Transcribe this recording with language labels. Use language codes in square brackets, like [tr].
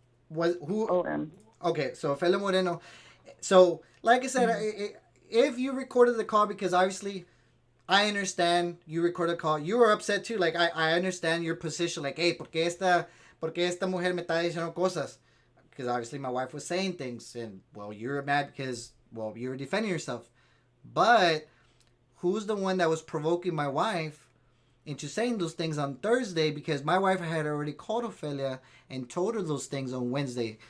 [en] Was who? OM. Okay, so Fela Moreno. So, like I said, if you recorded the call, because obviously I understand you recorded a call, you were upset too. Like, I understand your position. Like, hey, [es] por qué esta mujer me está diciendo cosas? [en] Because obviously my wife was saying things, and, well, you're mad because, well, you were defending yourself. But who's the one that was provoking my wife into saying those things on Thursday? Because my wife had already called Ophelia and told her those things on Wednesday.